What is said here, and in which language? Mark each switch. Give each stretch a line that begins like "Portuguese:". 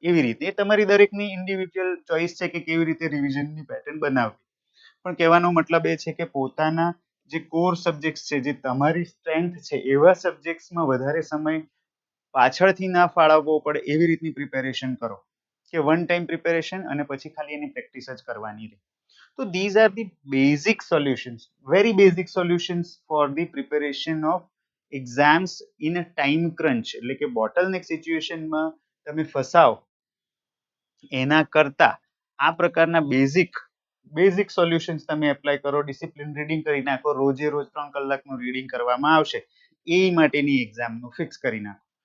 Gujarati: એવી રીતે એ તમારી દરેકની ઇન્ડિવિડ્યુઅલ ચોઇસ છે કે કેવી રીતે રિવિઝનની પેટર્ન બનાવવી. પણ કહેવાનો મતલબ એ છે કે પોતાના જે કોર સબ્જેક્ટ છે, જે તમારી સ્ટ્રેન્થ છે, એવા સબ્જેક્ટ્સમાં વધારે સમય પાછળથી ના ફાળવવો પડે એવી રીતની પ્રિપેરેશન કરો કે વન ટાઈમ પ્રિપેરેશન અને પછી ખાલી એની પ્રેક્ટિસ જ કરવાની રહે.
English: તો these are the basic solutions, very basic solutions for the preparation of exams in a time crunch.
Gujarati: એટલે કે બોટલનેક સિચ્યુએશનમાં તમે ફસાવ એના કરતા આ પ્રકારના બેઝિક સોલ્યુશન્સ તમે એપ્લાય કરો, ડિસિપ્લિન રીડિંગ કરી નાખો, રોજે રોજ 3 કલાકનું રીડિંગ કરવામાં આવશે, એ માટેની એક્ઝામનું ફિક્સ કરી નાખો.